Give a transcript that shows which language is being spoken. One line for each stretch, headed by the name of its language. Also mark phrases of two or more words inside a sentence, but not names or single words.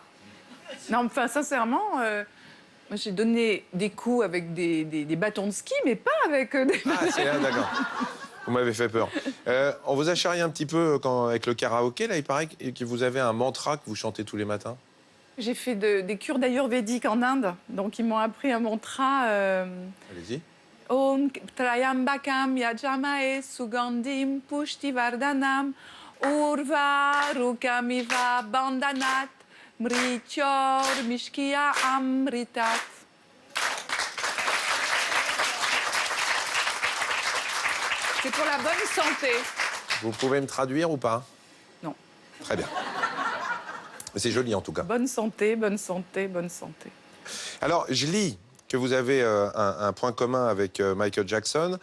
French: Non, enfin, sincèrement, moi, j'ai donné des coups avec des bâtons de ski, mais pas avec des... Ah, c'est là, d'accord. Vous m'avez fait peur. On vous a charrié un petit peu avec le karaoké, là, il paraît que vous avez un mantra que vous chantez tous les matins. J'ai fait des cures d'ayurvédique en Inde, donc ils m'ont appris un mantra. Allez-y.
Sanskrit: ॐ त्र्यम्बकं यजामहे सुगन्धिं पुष्टिवर्धनम् उर्वारुकमिव बन्धनात् मृत्योर् मुक्षीय अमृतात्.
French: C'est pour la bonne santé. Vous pouvez me traduire ou pas? Non. Très bien. Mais c'est joli, en tout cas. Bonne santé, bonne santé, bonne santé. Alors, je lis que vous avez un point commun avec Michael Jackson.